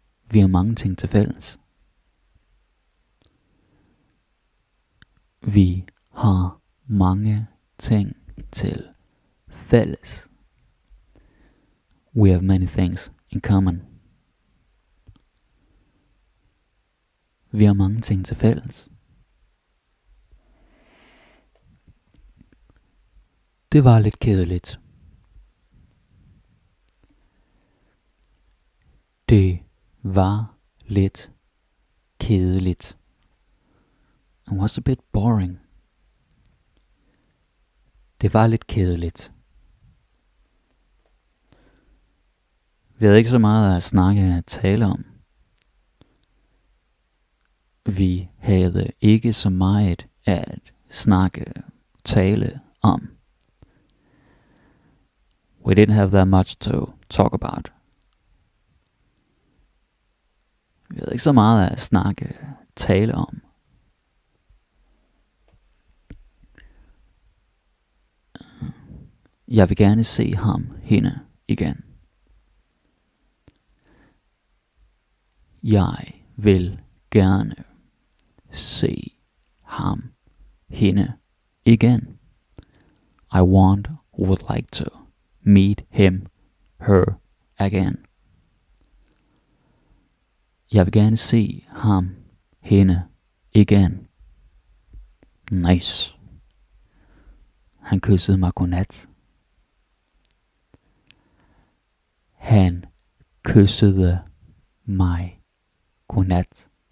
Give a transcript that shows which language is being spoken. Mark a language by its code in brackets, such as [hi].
[da] Vi har mange ting til fælles. Vi har mange ting til fælles. [en] We have many things in common. [da] Vi har mange ting til fælles. Det var lidt kedeligt. Det var lidt kedeligt. [en] It was a bit boring. [da] Det var lidt kedeligt. Vi havde ikke så meget at snakke at tale om. Vi havde ikke så meget at tale om. [en] We didn't have that much to talk about. [da] Vi havde ikke så meget at tale om. Jeg vil gerne se ham, hende igen. Jeg vil gerne se ham, hende igen. [en] I would like to meet him, her again. [da] Jeg vil gerne se ham, hende igen. [en] Nice. [da] Han kyssede mig godnat. Han kyssede mig godnat.